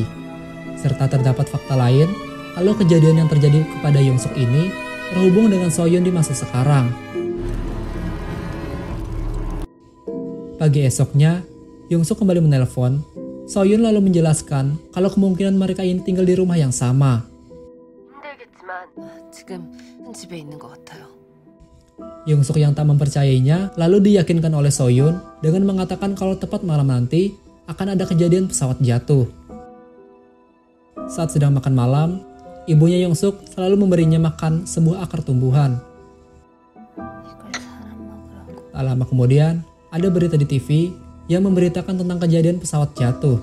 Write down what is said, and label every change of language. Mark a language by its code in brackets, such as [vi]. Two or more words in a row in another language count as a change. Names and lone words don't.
[id] Serta terdapat fakta lain kalau kejadian yang terjadi kepada Young-suk ini terhubung dengan Soyun di masa sekarang. Pagi esoknya, Young-suk kembali menelpon. Soyun lalu menjelaskan kalau kemungkinan mereka ini tinggal di rumah yang sama. [ko] 지금 집에 있는 것 같아요. [id] Young-suk yang tak mempercayainya lalu diyakinkan oleh Soyun dengan mengatakan kalau tepat malam nanti akan ada kejadian pesawat jatuh. Saat sedang makan malam, ibunya Young-suk selalu memberinya makan sebuah akar tumbuhan. Tak lama kemudian, ada berita di TV yang memberitakan tentang kejadian pesawat jatuh.